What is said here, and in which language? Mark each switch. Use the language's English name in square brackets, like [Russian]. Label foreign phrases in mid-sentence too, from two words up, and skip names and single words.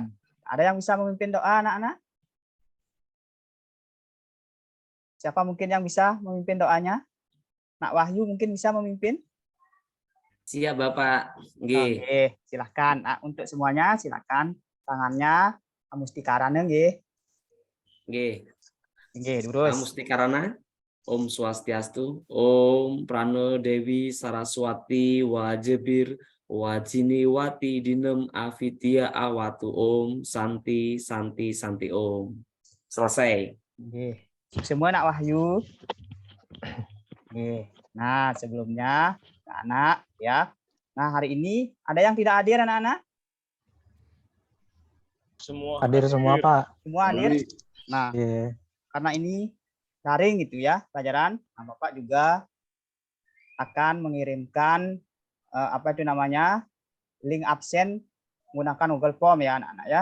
[Indonesian] Ada yang bisa memimpin doa, anak-anak? Siapa mungkin yang bisa memimpin doanya? Nak Wahyu mungkin bisa memimpin? Siap, Bapak. Nggih. Oke, silahkan. Nah, untuk semuanya silahkan tangannya amustikarana nggih. Nggih. Nggih, terus. Amustikarana. [Sanskrit] Om Swastiastu. Om Prano Dewi Saraswati Wajibir Wajiniwati Dinem Avidya Awatu. Om Santi Santi Santi Om. [Indonesian] Selesai. Nggih. Semua Nak Wahyu. Nggih. Nah, sebelumnya anak ya. Nah, hari ini ada yang tidak hadir anak-anak? Semua hadir semua, Pak. Semua hadir. Nah, Iya. karena ini daring gitu ya pelajaran, nah, Bapak juga akan mengirimkan apa itu namanya link absen menggunakan Google Form ya anak-anak ya.